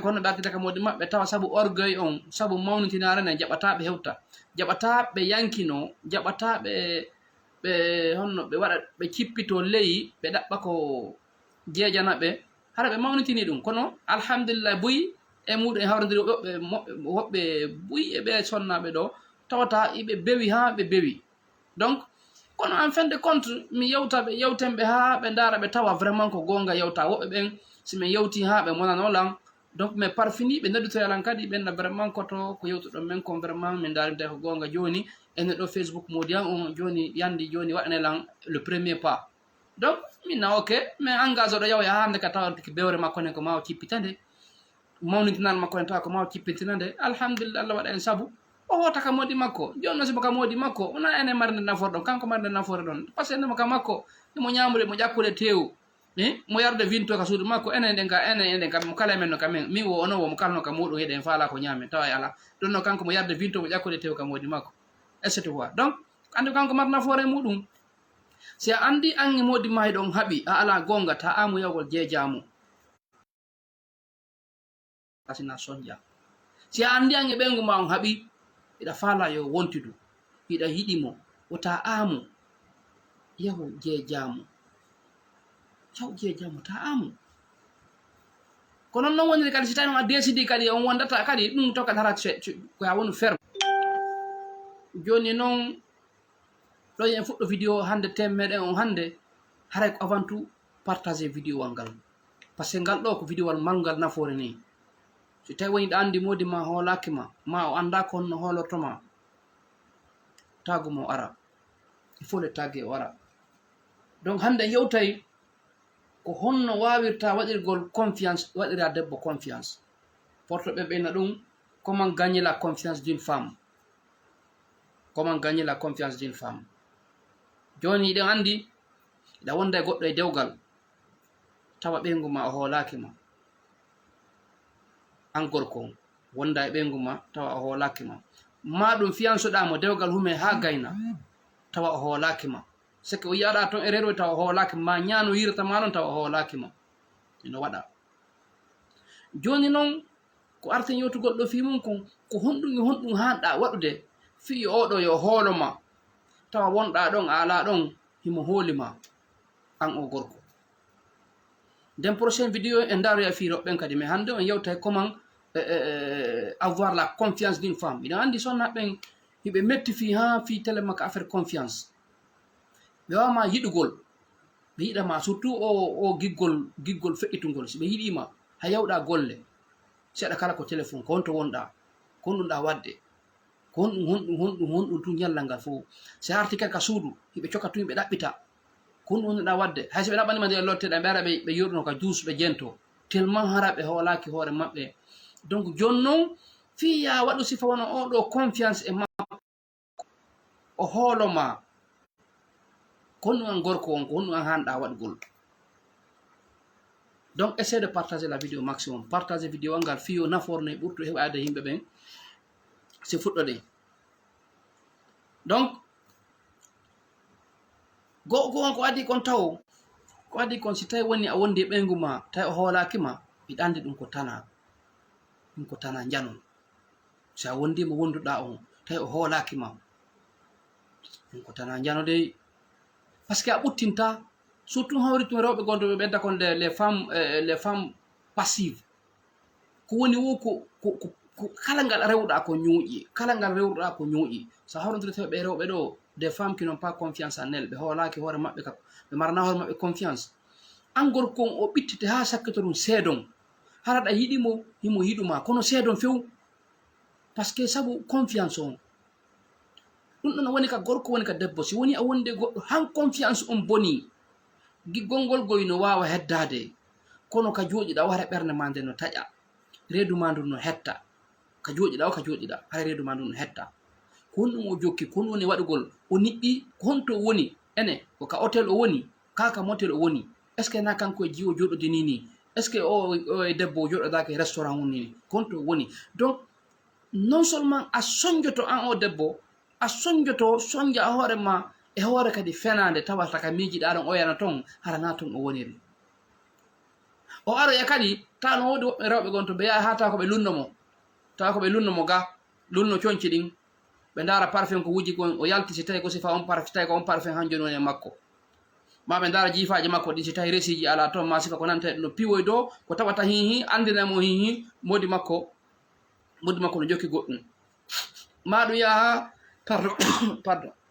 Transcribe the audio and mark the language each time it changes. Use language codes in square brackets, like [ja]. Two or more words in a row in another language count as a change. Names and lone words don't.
[ff] ko honno ɓe artita ka moodi maɓɓe tawa saabu orgueil on saabu mawnitinarene jaɓata ɓe hewta jaɓata ɓe yankino jaɓata ɓe honno ɓe waɗa ɓe cippito ley ɓe ɗaɓɓa ko jeejana ɓe hara ɓe mawnitini ɗum kono alhamdulillah buyi e muɗum e hawrodiri woɓɓe buyi e ɓe sonnaɓe ɗo tawata iɓe bewi ha ɓe bewi donc kono [fr] en fin de compte [ff] mi yewtaɓe yewtenɓe ha ɓe daara ɓe tawa vraiment ko gonga yewta woɓɓe ɓen simin yewti ha ɓe monanolan [fr] donc mais par fini [ff] ɓe noddutoyalan kadi ɓenna vraiment koto ko yewtuɗon men kon vraiment min darimta ko gonga joni ene ɗo Facebook modian on joni yandi joni waɗanelan [fr] le premier pas donc [ff] minna ok [fr] mais engage [ff] oɗo yawya ha hande ka tawatiki bewre makko nen ko mawa cippitande mawnitinal makko en tawa ko mawa cippitinande alhamdulillah Allah waɗa en saabu o hoota ka moodi makko joni noon simo ka moodi makko wona ene marde nafoore ɗon kanko marde nafoore ɗon [fr] par ce que [ff] ndemo ka makko imo ñamude mo ƴakkude tewu mo yarde vinto ka suudu makko enen ɗen kam mo kala men no kamen min wo onon womo kalno ka muɗum heeɗen faala ko ñaamen tawa e ala ɗum no kanko mo yarde vinto mo ƴakkude tewu ka moodi makko [fr] et ce fois donc [ff] andi kanko mar nafoore muɗum si a andi an e moodi ma ɗon haaɓi a ala gonga ta amu yawgol jeejamu asina sonja si a andi an e ɓeygu ma on haaɓi iɗa faala yo wontidu iɗa yiɗimo wota amu yahu jeejamu ta amu ko noon noon woniri kadi si tawi on a décidi kadi on wondata kadi ɗum to kadi hara ko ha woni ferme joni noon ɗo en fuɗɗo vidéo hande tem meɗen on hande haray ko [fr] avant tout partager [ff] vidéo wal ngal [fr] par ce que [ff] ngal ɗo ko vidéo wal malngal nafoore ni so tawi woni ɗa andi moodi ma hoolaki ma o anda ko honno hoolortoma tagumo ara [fr] il faut le [ff] tagge o ara donc hande yewtay ko honno wawirta waɗirgol confiance waɗira debbo confiance portoɓe ɓeyna ɗum [fr] comment gagner la confiance d'une femme [ff] joni iɗen andi iɗa wonda e goɗɗo e dewgal tawa ɓeygu ma o hoolaki ma an gorko wonda e ɓeygu ma tawa o hoolaki ma ɗum fiyansoɗamo dewgal hume ha gayna tawa o hoolaki ma [fr] c'est que [ff] o yiyaɗa toon e reɗo tawa o hoolaki ma ñano yirata ma ɗon tawa o hoolaki ma ino waɗa joni noon ko arten yewtugol ɗo fi mum kon ko honɗum hanɗa waɗude fi oɗo yo hooloma tawa wonɗa ɗon a ala ɗon himo hoolima an o gorko nden [fr] prochaine vidéo [ff] en daroya fi roɓɓen kadi mais hande on yewta [fr] comment avoir la confiance d'une femme [ff] ina andi sonnaɓen hiɓe metti fi ha fi télé makko affaire confiance ɓe wawma yiɗugol ɓe yiɗama surtout o giggol feƴƴitugol si ɓe yiɗima ha yawɗa golle seeɗa kala ko téléphone ko honto wonɗa ko honɗumɗa wadde ko honɗum tu ñallal ngal fof si arti kadi ka suudu hiɓe coka tu ɓe ɗaɓɓita kun wonɗa wadde hayso ɓe ɗaɓɓanima nde lotteɗe ɓe ara ɓe yurno ka juus ɓe jento tellement hara ɓe hoolaki hoore maɓɓe donc joni noon fiya waɗu sifa wona oɗo confiance e makko o hooloma ko honɗum an gorko on ko honɗum an hanɗa waɗgol [fr] donc essaie de partager la vidéo maximum partager vidéo [ff] ngal fiyo naforno e ɓurtu heɓade yimɓe ɓen si fuɗɗoɗe donc go on ko addi kon taw ko addi kon si tawi woni a wondi e ɓeygu ma tawi o hoolakima mbiɗa andi ɗum ko tana janon si a wondima wonduɗa on tawi o hoolakima ɗum ko tana jano dey [fr] par ce que [ff] a ɓuttinta surtout hawri tun rewɓe gonɗo ɓe ɓedda kon [fr] les femmes passive [ff] ko woni wo ko kala ngal rewɗa ko ñuuƴi kala ngal rewɗa ko ñuuƴi so hawrodiri tawi ɓe rewɓe ɗo [fr] des femmes qui n'ont pas confiance en elles [ff] ɓe hoolaki hoore maɓɓe ka ɓe marana hoore maɓɓe confiance an gorko on o ɓittite ha sakkito ɗum seedon haraɗa yiɗimo himo yiɗuma kono seedon few [fr] par ce que [ff] saabu confiance on ɗum ɗon woni ka gorko woni ka debbo si woni a wonde goɗɗo han confiance on boni giggol ngol goy no wawa heddade kono ka jooɗiɗa o hara ɓernde ma nde no taƴa reedu ma ndu no hetta ka jooɗiɗa o ka jooɗiɗa hara reedu ma ndu no hetta ko honɗum o jokki ko honɗum woni waɗugol o niɗɗi ko honto woni ene ko ka hôtel o woni kaka motel o woni [fr] est ce que [ff] na kanko e jiwo joɗodini ni [fr] est ce que [ff] o e debbo o joɗodaki e restaurant woni ko honto woni [fr] donc non [ff] seulement a soñjoto an o debbo a soñjoto soñja hoore ma e hoore kadi fenade tawata ka miijiɗa ɗon o yana toon hara na toon o woniri o aroya kadi ta no woodi woɓɓe rewɓe gon to ɓe yaha ha tawa ko ɓe lunnomo tawa ko ɓe lunnomo ga lunno coñci ɗin ɓe ndaara parfum ko wuji kon o yalti si tawi ko sifa on parfum tawi ko on parfum han joni woni e makko ma ɓe ndaara jiifaji makko ɗi si tawi resiji ala toon ma sifa ko nanta ɗum no piwoy dow ko tawata hihi andiremo hihi modi makko no jokki goɗɗum ma ɗum yaha pardon